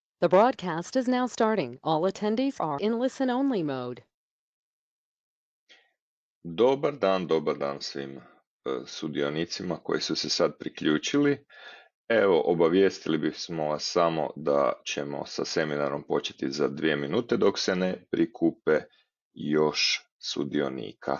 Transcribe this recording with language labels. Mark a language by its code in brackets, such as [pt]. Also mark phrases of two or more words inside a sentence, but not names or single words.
[en] The broadcast is now starting. All attendees are in listen-only mode. [hr] Dobar dan svim sudionicima koji su se sad priključili. Evo, obavijestili bismo vas samo da ćemo sa seminarom početi za 2 minute dok se ne prikupe još sudionika.